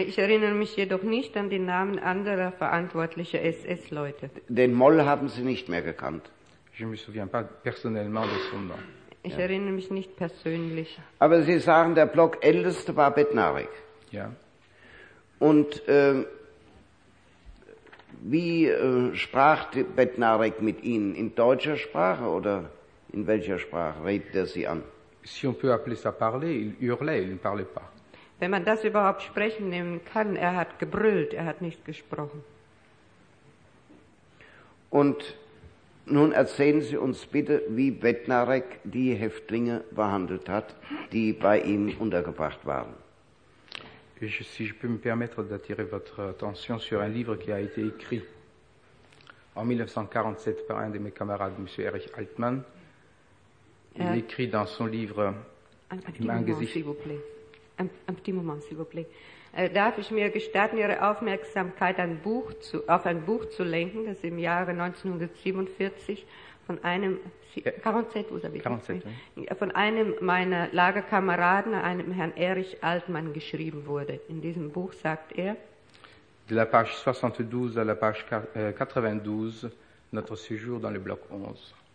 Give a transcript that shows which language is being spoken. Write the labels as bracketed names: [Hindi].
[German] Ich erinnere mich jedoch nicht an den Namen anderer verantwortlicher SS-Leute. Den Moll haben Sie nicht mehr gekannt. [French] Je me souviens pas personnellement de son nom. [German] Ich erinnere mich nicht persönlich. Aber Sie sagen, der Block älteste war Bednarek. Ja. Und wie sprach Bednarek mit Ihnen? In deutscher Sprache oder in welcher Sprache redet er Sie an? [French] Si on peut appeler ça parler, il hurlait, il ne parlait pas. [German] Wenn man das überhaupt sprechen nehmen kann, er hat gebrüllt, er hat nicht gesprochen. Und nun erzählen Sie uns bitte, wie Bednarek die Häftlinge behandelt hat, die bei ihm untergebracht waren. [French] Si je peux me permettre d'attirer votre attention sur un livre qui a été écrit en 1947 par un de mes camarades, M. Erich Altmann. Il écrit dans son livre Mein Gesicht. S'il vous plaît. Un petit moment, s'il vous plaît. [German] Darf ich mir gestatten, Ihre Aufmerksamkeit auf ein Buch zu lenken, das im Jahre 1947 von einem, 47, [French] vous avez 47, oui. [German] Von einem meiner Lagerkameraden, einem Herrn Erich Altmann, geschrieben wurde. In diesem Buch sagt er, [French] de la page 72 à la page 92, notre séjour dans le bloc 11.